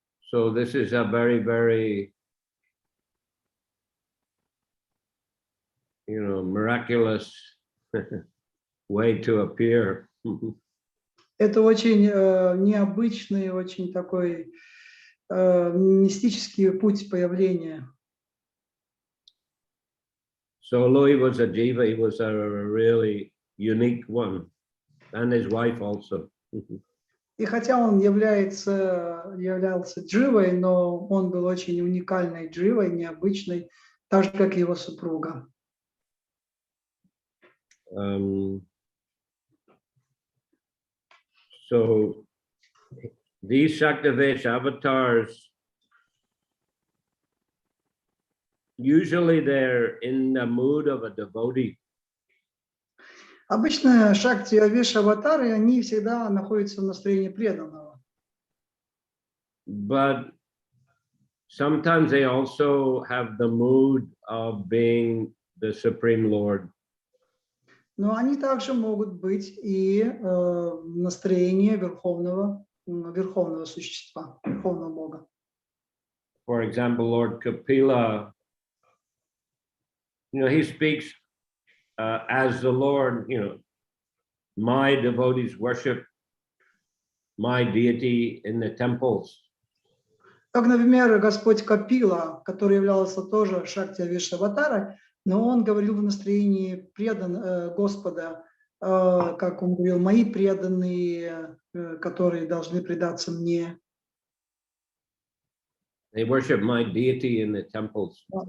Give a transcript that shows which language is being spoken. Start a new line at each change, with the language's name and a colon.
English: So this is a very, very, miraculous way to appear.
Russian: Это очень необычный, очень такой мистический путь появления.
English: So although he was a jiva, he was a really unique one, and his wife also.
Russian: И хотя он являлся дживой, но он был очень уникальной дживой, необычной, так же, как и его супруга.
English: So these Shaktavesh avatars, usually they're in the mood of a devotee.
Russian: Обычно Шакти Авеш аватары, они всегда находятся в настроении преданного.
English: But sometimes they also have the mood of being the Supreme Lord.
Russian: Но они также могут быть и настроение верховного существа, верховного Бога.
English: For example, Lord Kapila, he speaks as the Lord, my devotees worship my deity in the temples.
Russian: Как, например, Господь Капила, который являлся тоже Шакти Вишаватарой, но он говорил в настроении Господа, как он говорил, мои преданные, которые должны предаться мне.
English: They worship my deity in the temples.